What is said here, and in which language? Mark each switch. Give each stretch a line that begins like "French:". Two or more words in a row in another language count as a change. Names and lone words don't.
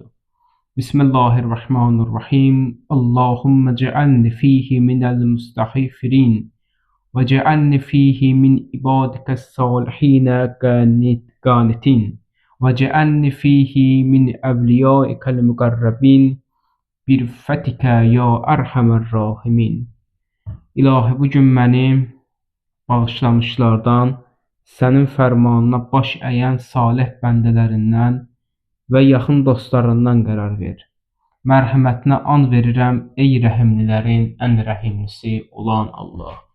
Arabic: بسم الله الرحمن الرحيم. اللهم اجعلني فيه من المستغفرين وجعلني فيه من عبادك الصالحين قانتين وجعلني فيه من أوليائك المقربين برفتك يا أرحم الراحمين.
Azerbaijani: İlahi, bugün məni bağışlamışlardan, sənin fərmanına baş əyən salih bəndələrindən və yaxın dostlarından qərar ver. Mərhəmətinə and verirəm, ey rəhimlilərin ən rəhimlisi olan Allah.